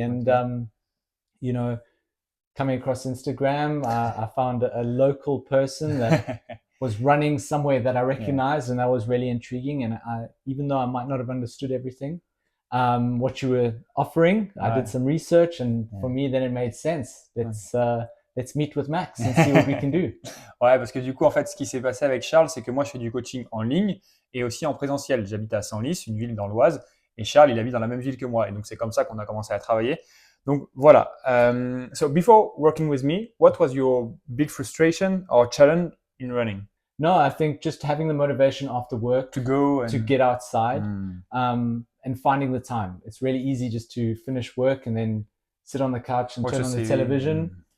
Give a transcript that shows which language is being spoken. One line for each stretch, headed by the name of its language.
English: And coming across Instagram, I found a local person that was running somewhere that I recognized, and that was really intriguing. And even though I might not have understood everything, what you were offering, I did some research, and for me, then it made sense. Let's meet with Max and see what we can do.
French: Ouais, parce que du coup, en fait, ce qui s'est passé avec Charles, c'est que moi, je fais du coaching en ligne et aussi en présentiel. J'habite à Senlis, une ville dans l'Oise, et Charles, il habite dans la même ville que moi. Et donc, c'est comme ça qu'on a commencé à travailler. Donc, voilà.
English: So, before working with me, what was your big frustration or challenge in running? No, I think just having the motivation after work to go and to get outside, and finding the time. It's really easy just to finish work and then sit on the couch and turn on the television.